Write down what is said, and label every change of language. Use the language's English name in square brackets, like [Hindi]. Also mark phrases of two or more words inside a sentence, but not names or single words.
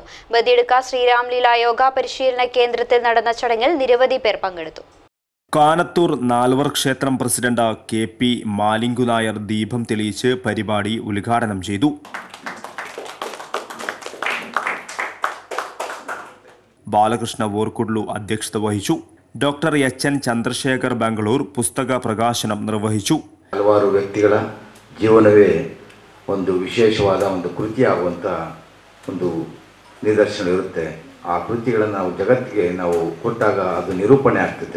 [Malayalam] ബദിയടുക്ക ശ്രീരാംലീല യോഗ പരിശീലന കേന്ദ്രത്തിൽ നടന്ന ചടങ്ങിൽ നിരവധി പേർ പങ്കെടുത്തു. കാനത്തൂർ നാൽവർ ക്ഷേത്രം പ്രസിഡന്റ് KP മാലിങ്കു നായർ ദീപം തെളിയിച്ച് പരിപാടി ഉദ്ഘാടനം ചെയ്തു. ബാലകൃഷ്ണ വോർക്കുഡ്ലു അധ്യക്ഷത വഹിച്ചു. [Kannada] ഡോക്ടർ HN ಚಂದ್ರಶೇಖರ್ ಬೆಂಗಳೂರು ಪುಸ್ತಕ ಪ್ರಕಾಶನ ನಿರ್ವಹಿಸು. ಹಲವಾರು ವ್ಯಕ್ತಿಗಳ ಜೀವನವೇ ಒಂದು ವಿಶೇಷವಾದ ಒಂದು ಕೃತಿಯಾಗುವಂಥ ಒಂದು ನಿದರ್ಶನ ಇರುತ್ತೆ. ಆ ಕೃತಿಗಳನ್ನು ನಾವು ಜಗತ್ತಿಗೆ ನಾವು ಕೊಟ್ಟಾಗ ಅದು ನಿರೂಪಣೆ ಆಗ್ತದೆ.